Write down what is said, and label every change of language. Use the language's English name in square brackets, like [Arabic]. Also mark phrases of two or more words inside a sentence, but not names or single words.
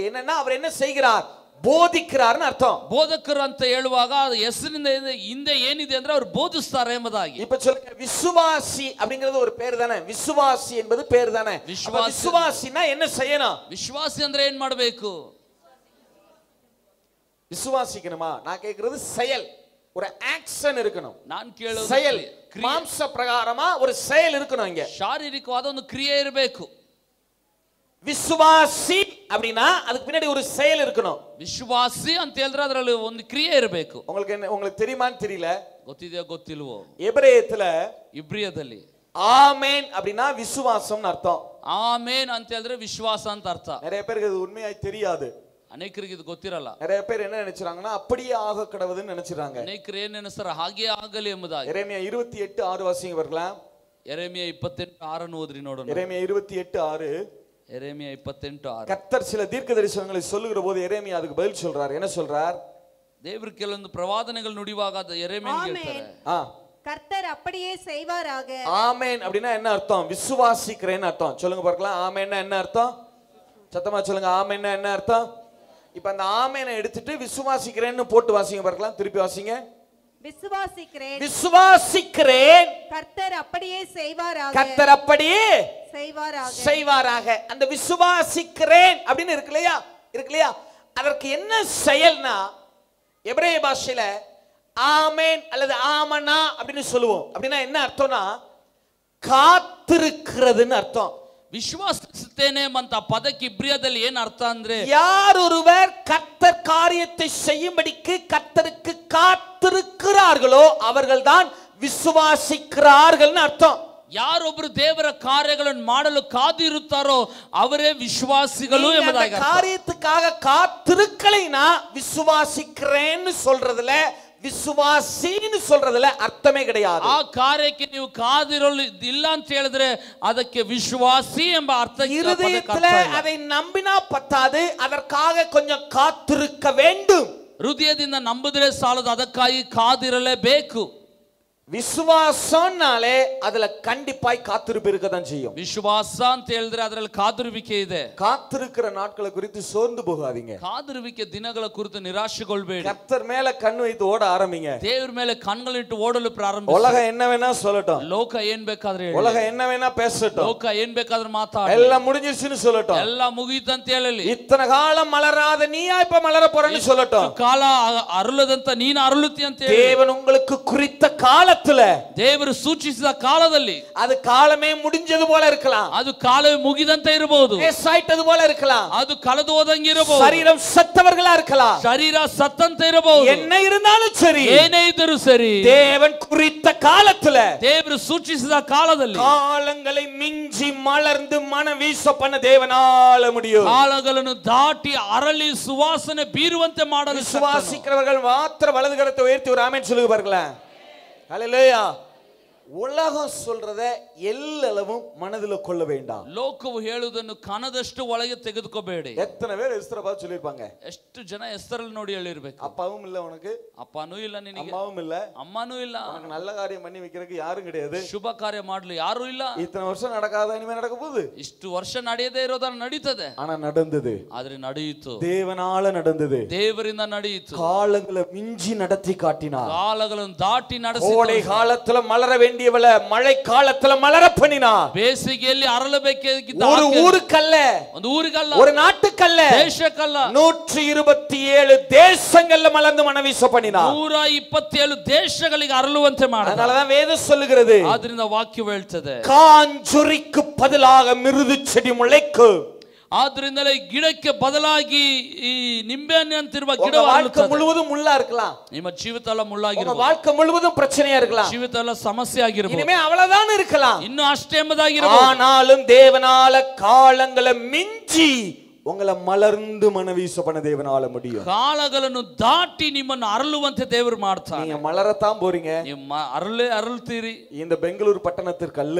[Tamil] என்னன்னா அவர் என்ன செய்கிறார்? போதிக்கிறார்னு அர்த்தம். [Kannada] ಬೋಧಕರು ಅಂತ ಹೇಳುವಾಗ ಅದು ಹೆಸರಿನಿಂದ ಹಿಂದೆ ಏನಿದೆ ಅಂದ್ರೆ ಅವರು ಬೋಧಿಸ್ತಾರೆ ಎಂಬುದಾಗಿ. [Tamil] இப்ப சொல்லுங்க, விசுவாசி அப்படிங்கிறது ஒரு பேர் தானே? விசுவாசி என்பது பேர் தானே? விசுவாசினா என்ன செய்யணும்? [Kannada] ವಿಶ್ವಾಸಿ ಅಂದ್ರೆ ಏನ್ ಮಾಡಬೇಕು? [Tamil] விசுவாசிக்கணுமா? நான் கேக்குறது செயல், ஒரு ஆக்ஷன் இருக்கணும். [Kannada] நான் ಕೇಳೋದು [Tamil] செயல், மாம்ச பிரகாரமா ஒரு செயல் இருக்கணும். இங்க [Kannada] ಶಾರೀರಿಕವಾದ ಒಂದು ಕ್ರಿಯೆ ಇರಬೇಕು. [Tamil] விசுவாசி அப்படினா அதுக்கு பின்னாடி ஒரு செயல் இருக்கணும். [Kannada] ವಿಶ್ವಾಸಿ ಅಂತ ಹೇಳಿದ್ರೆ ಅದರಲ್ಲಿ ಒಂದು ಕ್ರಿಯೆ ಇರಬೇಕು. [Tamil] உங்களுக்கு தெரியுமான்னு தெரியல, [Kannada] ಗೊತ್ತಿದೆಯೋ ಗೊತ್ತಿಲ್ವೋ, [Tamil] எபிரேயத்துல [Kannada] ಇಬ್ರಿಯದಲ್ಲಿ [Tamil] ஆமென் அப்படினா விசுவாசம்னு அர்த்தம். [Kannada] ಆಮೇನ್ ಅಂತ ಹೇಳಿದ್ರೆ ವಿಶ್ವಾಸ ಅಂತ ಅರ್ಥ. [Tamil] நிறைய பேருக்கு இது உண்மையாய் தெரியாது. [Kannada] ಅನೇಕರಿಗೆ ಇದು ಗೊತ್ತಿರಲ್ಲ. [Tamil] நிறைய பேர் என்ன நினைச்சாங்கன்னா அப்படியே ஆக கடவுதுன்னு நினைச்சாங்க. [Kannada] ಅನೇಕರು ಏನು ನೆನೆಸ್ತಾರೆ? ಹಾಗೆ ಆಗಲಿ ಎಂಬುದಾಗಿ. [Tamil] எரேமியா 28:6 வாசிங்க வரலாம். [Kannada] ಎರೆಮಿಯ 28:6 ಓದ್ರಿ ನೋಡೋಣ. [Tamil] எரேமியா 28:6. [Kannada] ಎರೆಮಿಯ 28:6. [Tamil] கர்த்தர் சில தீர்க்கதரிசனங்களை சொல்லுகிற போது எரேமியா அதுக்கு பதில் சொல்றார். என்ன சொல்றார்? [Kannada] ದೇವರು ಕೆಲವೊಂದು ಪ್ರವಾದನೆಗಳು ನುಡಿವಾಗ ಎರೆಮಿಯನಿಗೆ ಹೇಳ್ತಾರೆ, [Tamil] கர்த்தர் அப்படியே செய்வாராக. ஆமென் அப்படினா என்ன அர்த்தம்? விசுவாசிக்கிறேன்னு அர்த்தம். சொல்லுங்க பார்க்கலாம், ஆமென்னா என்ன அர்த்தம்? சத்தமா சொல்லுங்க, ஆமென்னா என்ன அர்த்தம்? இப்ப அந்த ஆமெனை எடுத்துட்டு விசுவாசிக்கிறேன்னு போட்டு வாசிங்க பார்க்கலாம். திருப்பி வாசிங்க. விசுவாசிக்கிறேன், விசுவாசிக்கிறேன், கர்த்தர் அப்படியே செய்வாராக. கர்த்தர் அப்படியே செய்வாராக. அந்த விசுவாசிக்கிறேன் அப்படின்னு இருக்கு இல்லையா? அதற்கு என்ன செயல்னா எபிரேய பாஷையில ஆமென் அல்லது ஆமனா அப்படின்னு சொல்லுவோம். அப்படின்னா என்ன அர்த்தம்னா காத்திருக்கிறதுன்னு அர்த்தம். [Kannada] ವಿಶ್ವಾಸಿಸುತ್ತೇನೆ ಅಂತ ಪದಕ್ಕೆ ಇಬ್ರಿಯದಲ್ಲಿ ಏನು ಅರ್ಥ ಅಂದ್ರೆ, [Tamil] யார் ஒருவர் கர்த்தர் காரியத்தை செய்யும்படிக்கு கர்த்தருக்கு காத்திருக்கிறார்களோ அவர்கள்தான் விசுவாசிக்கிறார்கள்னு அர்த்தம். [Kannada] ಯಾರೊಬ್ಬರು ದೇವರ ಕಾರ್ಯಗಳನ್ನು ಮಾಡಲು ಕಾದಿರುತ್ತಾರೋ ಅವರೇ ವಿಶ್ವಾಸಿಗಳು ಎಂಬುದಾಗಿ. [Tamil] காரியத்துக்காக காத்திருக்கலைனா விசுவாசிக்கிறேன்னு சொல்றதுல, விசுவாசின்னு சொல்றதுல அர்த்தமே கிடையாது. [Kannada] ಆ ಕಾರ್ಯಕ್ಕೆ ನೀವು ಕಾದಿರಲು ಇಲ್ಲ ಅಂತ ಹೇಳಿದ್ರೆ ಅದಕ್ಕೆ ವಿಶ್ವಾಸಿ ಎಂಬ ಅರ್ಥ. [Tamil] இருதயத்துல அதை நம்பினா பத்தாது, அதற்காக கொஞ்சம் காத்திருக்க வேண்டும். [Kannada] ಹೃದಯದಿಂದ ನಂಬಿದ್ರೆ ಸಾಲದು, ಅದಕ್ಕಾಗಿ ಕಾದಿರಲೇಬೇಕು. [Tamil] விசுவாசம்னாலே அதுல கண்டிப்பாய் காத்திருப்பு இருக்கதான் செய்யும். [Kannada] ವಿಶ್ವಾಸ ಅಂತ ಹೇಳಿದ್ರೆ ಅದರಲ್ಲಿ ಕಾದಿರುವಿಕೆ ಇದೆ. [Tamil] காத்திருக்கிற நாட்களை குறித்து சோர்ந்து போகாதீங்க. [Kannada] ಕಾದಿರುವಿಕೆ ದಿನಗಳ ಕುರಿತು ನಿರಾಶೆಗೊಳ್ಳಬೇಡಿ. [Tamil] கர்த்தர் மேல கண் வைத்து ஓட ஆரம்பிங்க. [Kannada] ದೇವರ ಮೇಲೆ ಕಣ್ಗಳಿಟ್ಟು ಓಡಲು ಪ್ರಾರಂಭಿಸಿ. [Tamil] உலகம் என்ன வேணா சொல்லட்டும், [Kannada] ಲೋಕ ಏನ್ ಬೇಕಾದ್ರೆ ಹೇಳಿ, [Tamil] உலகம் என்ன வேணா பேசட்டும், [Kannada] ಲೋಕ ಏನ್ ಬೇಕಾದ್ರೆ ಮಾತಾಡಿ, [Tamil] எல்லாம் முடிஞ்சிருச்சுன்னு சொல்லட்டும், [Kannada] ಎಲ್ಲ ಮುಗಿಯಿತು ಅಂತ ಹೇಳಲಿ, [Tamil] இத்தனை காலம் மலராத நீயா இப்ப மலர போறன்னு சொல்லட்டும், [Kannada] ಕಾಲ ಅರಳದಂತ ನೀನು ಅರಳುತ್ತಿ ಅಂತ ಹೇಳಿ, [Tamil] தேவன் உங்களுக்கு குறித்த கால [Kannada] ದೇವರು ಸೂಚಿಸಿದ ಕಾಲದಲ್ಲಿ [Tamil] அது காலமே முடிஞ்சது போல இருக்கலாம், [Kannada] ಅದು ಕಾಲವೇ ಮುಗಿದಂತೆ ಇರಬಹುದು, [Tamil] வேஸ்டாயிட்டது போல இருக்கலாம், [Kannada] ಅದು ಕಳೆದು ಹೋದಂಗೆ ಇರಬಹುದು, [Tamil] சரீரம் சத்தவர்களா இருக்கலாம், [Kannada] ಶರೀರ ಸತ್ತಂತೆ ಇರಬಹುದು, [Tamil] என்ன இருந்தாலும் சரி, [Kannada] ಏನೇ ಇದ್ದರೂ ಸರಿ, [Tamil] தேவன் குறித்த காலத்துல, [Kannada] ದೇವರು ಸೂಚಿಸಿದ ಕಾಲದಲ್ಲಿ [Tamil] காலங்களை மிஞ்சி மலர்ந்து மன வீச பண்ண தேவனால முடியும். [Kannada] ಕಾಲಗಳನ್ನು ದಾಟಿ ಅರಳಿ ಸುವಾಸನೆ ಬೀರುವಂತೆ ಮಾಡಲು [Tamil] விசுவாசிக்கிறவர்கள் மாத்திர வலது கரத்தை உயர்த்தி ஒரு ஆமென் சொல்லுங்க பாருங்களேன். ஹல்லேலூயா. உலகம் சொல்றத எல்லளவும் மனதில கொள்ள வேண்டாம். [Kannada] ಲೋಕವು ಹೇಳುವುದನ್ನು ಕನದಷ್ಟು ಒಳಗೆ ತೆಗೆದುಕೋಬೇಡಿ. [Tamil] எத்தனை பேர் எஸ்தரை பார்த்து சொல்லிருப்பாங்க, [Kannada] ಎಷ್ಟು ಜನ ಎಸ್ತರಲ್ಲಿ ನೋಡಿ ಹೇಳಿರಬೇಕು, [Tamil] அப்பாவும் இல்ல உனக்கு, [Kannada] ಅಪ್ಪನೂ ಇಲ್ಲ ನಿನಗೆ, [Tamil] அம்மாவும் இல்ல, [Kannada] ಅಮ್ಮನೂ ಇಲ್ಲ, [Tamil] உனக்கு நல்ல காரியம் பண்ணி வைக்கிறதுக்கு யாரும் கிடையாது, [Kannada] ಶುಭ ಕಾರ್ಯ ಮಾಡಲು ಯಾರು ಇಲ್ಲ, [Tamil] இத்தனை வருஷம் நடக்காத இனிமே நடக்க போகுது, [Kannada] ಇಷ್ಟು ವರ್ಷ ನಡೆಯದೇ ಇರೋದನ್ನ ನಡೀತದೆ, [Tamil] ஆனா நடந்தது, [Kannada] ಆದ್ರೆ ನಡೆಯಿತು, [Tamil] தேவனால நடந்தது, [Kannada] ದೇವರಿಂದ ನಡೆಯಿತು, [Tamil] காலங்களை மிஞ்சி நடத்தி காட்டினார், [Kannada] ಕಾಲಗಳನ್ನು ದಾಟಿ ನಡೆಸಿ, [Tamil] கோடை காலத்துல மலர வேண்டியவள மழை காலத்துல மலர பண்ணினார், [Kannada] ಬೇಸಿಗೆಯಲ್ಲಿ ಅರಳಬೇಕಿದ್ದ [Tamil] ஒரு ஊருக்கல்ல, [Kannada] ಒಂದು ಊರಿಗಲ್ಲ, [Tamil] ஒரு நாட்டுக்கல்ல, [Kannada] ದೇಶಕ್ಕಲ್ಲ, [Tamil] 127 தேசங்கள்ல மலர்ந்து மனவீச பண்ணினார், [Kannada] 127 ದೇಶಗಳಿಗೆ ಅರಳುವಂತೆ ಮಾಡಿದ. [Tamil] அதனாலதான் வேதம் சொல்லுகிறது, [Kannada] ಆದ್ರಿಂದ ವಾಕ್ಯವು ಹೇಳ್ತದೆ, [Tamil] காஞ்சொரிக்கு பதிலாக மிருது செடி முளைக்கும். [Kannada] ಆದ್ರಿಂದಲೇ ಗಿಡಕ್ಕೆ ಬದಲಾಗಿ ಈ ನಿಂಬೆಹಣ್ಣು ಅಂತಿರುವ ಗಿಡ [Tamil] வாழ்க்கை முழுவதும் முள்ளா இருக்கலாம். [Kannada] ನಿಮ್ಮ ಜೀವಿತ ಎಲ್ಲ ಮುಳ್ಳಾಗಿರಬಹುದು. [Tamil] வாழ்க்கை முழுவதும் பிரச்சனையா இருக்கலாம். [Kannada] ಜೀವಿತ ಎಲ್ಲ ಸಮಸ್ಯೆ ಆಗಿರಬಹುದು. [Tamil] இனிமே அவ்வளவுதான் இருக்கலாம். [Kannada] ಇನ್ನು ಅಷ್ಟೇ ಎಂಬುದಾಗಿರಬಹುದು. [Tamil] ஆனாலும் தேவனால காலங்களை மிஞ்சி உங்களை மலர்ந்து மனவீச பண்ண தேவனால முடியும். [Kannada] ಕಾಲಗಳನ್ನು ದಾಟಿ ನಿಮ್ಮನ್ನು ಅರಳುವಂತೆ ದೇವರು ಮಾಡ್ತಾನೆ. [Tamil] நீங்க மலரத்தான் போறீங்க. [Kannada] ನಿಮ್ಮ ಅರಳ್ತೀರಿ. [Tamil] இந்த பெங்களூர் பட்டணத்திற்கு அல்ல,